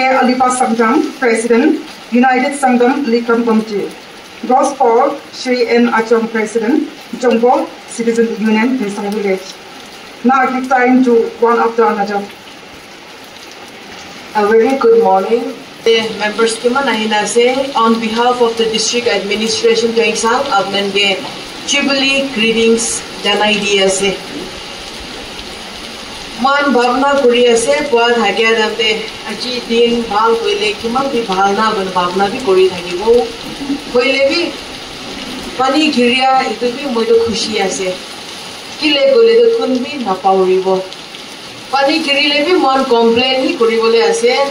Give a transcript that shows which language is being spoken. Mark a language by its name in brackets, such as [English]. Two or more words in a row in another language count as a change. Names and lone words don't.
[English] Alipa Samjang President United Sangam Likam Committee Clause 4 Shri N. Achong President Jongbo Citizen Union Winsong Village Now I give time to one after another. A very good morning. The members on behalf of the district administration Toingsang Abnenge Jubilee greetings [Naga Pidgin] janai di ase. Man bhavna kuri ase poa thakya damte aji din bhal koile kiman bi bhalna ban bhavna bi kori thakibo koile bi pani ghiriya itu bi moi to khushi ase kile gole to kun bi na pauribo pani ghirile bi man complain hi koribole ase